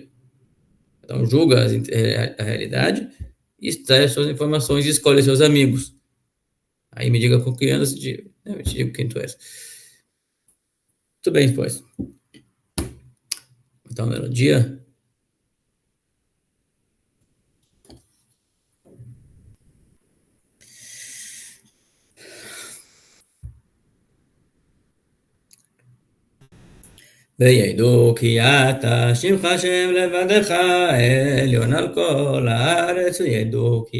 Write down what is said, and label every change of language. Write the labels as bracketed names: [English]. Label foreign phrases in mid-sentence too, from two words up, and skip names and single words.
[Portuguese] Cada um julga a realidade e extrai as suas informações e escolhe seus amigos. Aí me diga com quem andas, eu te digo quem tu és. Muito bem, pois. Então, melodia. [Hebrew] וידעו כי אתה שמך שם לבדך עליון על כל הארץ וידעו כי